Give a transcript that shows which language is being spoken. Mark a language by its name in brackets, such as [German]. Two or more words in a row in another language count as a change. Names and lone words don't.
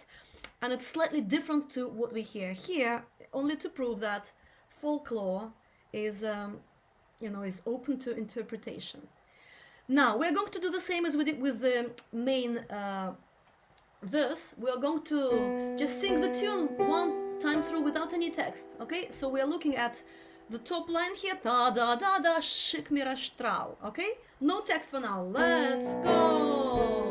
[English] And it's slightly different to what we hear here, only to prove that folklore is, is open to interpretation. Now, we're going to do the same as we did with the main verse. We're going to just sing the tune one time through without any text, okay? So we're looking at the top line here, da da da da, [Yiddish] שיק מיר שטראַל, okay? [English] No text for now. Let's go.